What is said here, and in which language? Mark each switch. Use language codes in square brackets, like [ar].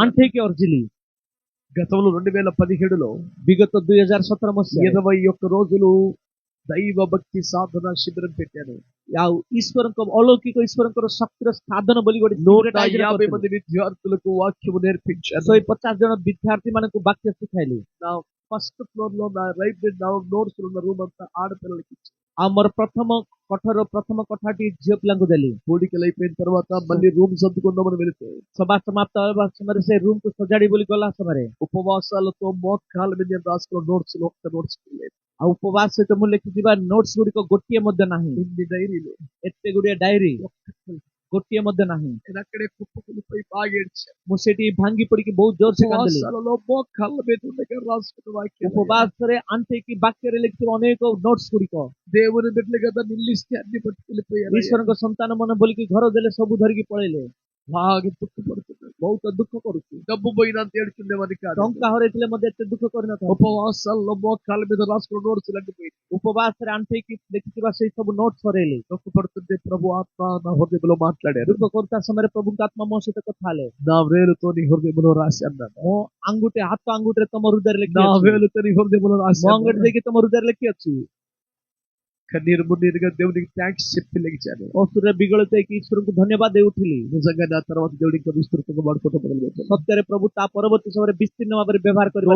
[or] ଆଣ୍ଠେଇକି ଅର୍ଜିଲି. [te] గతంలో 2017లో [or] ବିଗତ 2017 ମସିହାରେ [te] 21 రోజులు దైవ భక్తి సాధన శిబిరం పెట్టాను. [or] ଆଉ ଈଶ୍ୱରଙ୍କ ଅଲୌକିକ ଈଶ୍ୱରଙ୍କର ଶକ୍ତିର ସାଧନ ବୋଲି ଗୋଟେ ଶିବିରଟେ ଆୟୋଜନ [te] 150 [or] କରିଥିଲି. [te] మంది విద్యార్థులకు వాక్యము నేర్పించాను. [or] 150 ଜଣ ବିଦ୍ୟାର୍ଥୀ ମାନଙ୍କୁ ବାକ୍ୟ ଶିଖାଇଲି. [te] నా ఫస్ట్ ఫ్లోర్ లో నా లైబ్రరీ నోట్స్ ఉన్న రూమ్ అంతా ఆడపిల్లలకి ఇచ్చాను. [or] ଆଉ ମୋର ପ୍ରଥମ କୋଠାଟି ଝିଅ ପିଲାଙ୍କୁ ଦେଲି. [te] కోడికలు అయిపోయిన తర్వాత మళ్ళీ రూమ్ సర్దుకుందామని వెళితే [or] ସଭା ସମାପ୍ତ ହେବା ସମୟରେ ସେ ରୁମ୍ କୁ ସଜାଡି ବୋଲି గଲା ସମୟରେ [te] ఉపవాసాలతో మోకాళ్ళ మీద నేను రాసుకున్న నోట్స్ ఒక్క నోట్స్ లేదు. [or] ଆଉ ଉପବାସ ସହିତ ମୁଁ ଲେଖିଥିବା ନୋଟ୍ସ ଗୁଡିକ ଗୋଟିଏ ମଧ୍ୟ ନାହିଁ. [te] ఇన్ని డైరీలు, [or] ଏତେ ଗୁଡିଏ ଡାଏରୀ, ଗୋଟିଏ ମଧ୍ୟ ନାହିଁ। [te] నేను అక్కడే కుప్పకూలిపోయి బాగా ఏడ్చాను. [or] ମୁଁ ସେଠି ଭାଙ୍ଗି ପଡିକି ବହୁତ ଜୋରସେ କାନ୍ଦିଲି। [te] ఉపవాసాలలో మోకాళ్ళ మీద ఉండగా రాసుకున్న వాక్యం [or] ଉପବାସରେ ଆଣ୍ଠେଇକି ବାକ୍ୟରେ ଲେଖିଥିବା ଅନେକ ନୋଟ୍ସ ଗୁଡିକ [te] దేవుని బిడ్డలు కదా నిల్లిస్తే అన్ని పట్టుకెళ్ళిపోయారు. [or] ଈଶ୍ୱରଙ୍କ ସନ୍ତାନ ମନେ ବୋଲିକି ଘର ଦେଲେ ସବୁ ଧରିକି ପଳେଇଲେ। [te] బాగా దుఃఖపడుతున్నాడు. [or] ବହୁତ ଦୁଃଖ କରୁଛି। [te] డబ్బు పోయినంత ఏడుచుండేవాడిని కాదు. [or] ଟଙ୍କା ହରେଇଥିଲେ ମଧ୍ୟ ଏତେ ଦୁଃଖ କରିନଥାନ୍ତି। [te] ఉపవాసాల్లో మోకాళ్ళ మీద రాసుకున్న నోట్స్ అడ్డిపోయి [or] ଉପବାସରେ ଆଣ୍ଠେଇକି ଲେଖିଥିବା ସେଇ ସବୁ ନୋଟ୍ସ ହରେଇଲେ। [te] దుఃఖపడుతుంటే ప్రభు ఆత్మ నా హృదయంలో మాట్లాడారు. [or] ଦୁଃଖ କରୁଥିବା ସମୟରେ ପ୍ରଭୁଙ୍କ ଆତ୍ମା ମୋ ସହିତ କଥା ହେଲେ। [te] నా వేలుతో నీ హృదయంలో రాసి అన్నాడు. [or] ମୋ ଆଙ୍ଗୁଠି ହାତ ଆଙ୍ଗୁଠିରେ ତମ ହୃଦୟରେ ଲେଖି [te] నా [or] ଅଛି। [te] వేలుతో నీ హృదయంలో రాసి [or] ମୋ ଆଙ୍ଗୁଠି ଦେଇକି ତମ ହୃଦୟରେ ଲେଖି ଅଛି। [te] కన్నీరు మున్నీరుగా దేవునికి థ్యాంక్స్ చెప్పి లెగిచాను. [or] ଅସୁରରେ ବିଗଳିତ ହେଇକି ଈଶ୍ୱରଙ୍କୁ ଧନ୍ୟବାଦ ଦେଇ ଉଠିଲି। [te] నిజంగా నా తర్వాత దేవుడు ఇంకా విస్తృతంగా వాడుకోవటం మొదలుపెట్టాను. [or] ସତ୍ୟରେ ପ୍ରଭୁ ତା పରବର୍ତ୍ତୀ ସମୟରେ ବିସ୍ତୀର୍ଣ୍ଣ ଭାବରେ ବ୍ୟବହାର କରିବା